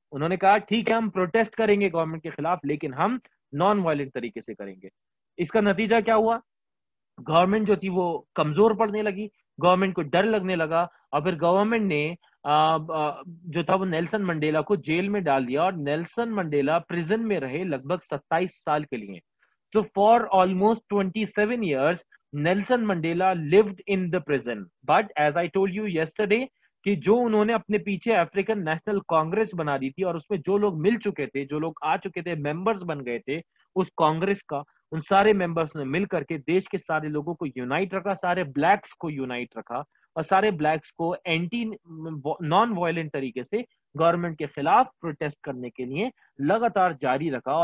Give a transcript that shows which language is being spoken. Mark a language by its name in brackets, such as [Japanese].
[Hindi] उन्होंने कहा ठीक है, हम प्रोटेस्ट करेंगे गवर्नमेंट के खिलाफ, लेकिन हम नॉन वायलेंट तरीके से करेंगे। इसका नतीजा क्या हुआ, गवर्नमेंट जो थी वो कमजोर पड़ने लगी, गवर्नमेंट को डर लगने लगा, और फिर गवर्नमेंट ने जो था वो नेल्सन मंडेला को जेल में डाल दिया, और नेल्सन मंडेला प्रिजन में रहे लगभग 27 साल के लिए। [English] So for almost 27 years, Nelson Mandela lived in the prison. But as I told you yesterday, [Hindi] कि जो उन्होंने अपने पीछे अफ्रीकन नेशनल कांग्रेस बना दी थी और उसमें जो लोग मिल चुके थे, जो लोग आ चुके थे, मेंबर्स बन गए थे उस कांग्रेस का, उन सारे मेंबर्स ने मिल करके देश के सारे लोगों को यूनाइट रखा, सारे ब्लैक्स को यूनाइट रखा, और सारे ब्लैक्स को एंटी नॉन वायलेंट तरीके से गवर्नमेंट के खिलाफ प्रोटेस्ट करने के लिए लगातार जारी रखा।